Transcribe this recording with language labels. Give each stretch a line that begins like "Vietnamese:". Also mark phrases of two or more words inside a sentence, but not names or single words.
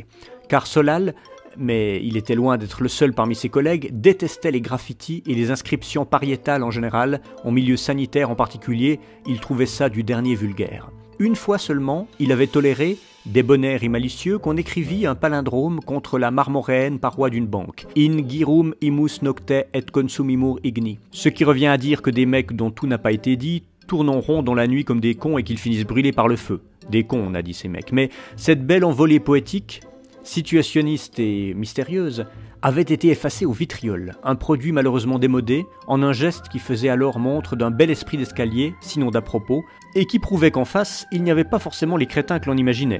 French: Car Solal, mais il était loin d'être le seul parmi ses collègues, détestait les graffitis et les inscriptions pariétales en général, en milieu sanitaire en particulier, il trouvait ça du dernier vulgaire. Une fois seulement, il avait toléré, débonnaire et malicieux, qu'on écrivît un palindrome contre la marmoréenne paroi d'une banque.
Latin: In girum imus nocte et consumimur igni.
French: Ce qui revient à dire que des mecs dont tout n'a pas été dit tournent en rond dans la nuit comme des cons et qu'ils finissent brûlés par le feu. Des cons, on a dit ces mecs. Mais cette belle envolée poétique, situationniste et mystérieuse, avait été effacée au vitriol, un produit malheureusement démodé, en un geste qui faisait alors montre d'un bel esprit d'escalier, sinon d'à propos, et qui prouvait qu'en face, il n'y avait pas forcément les crétins que l'on imaginait.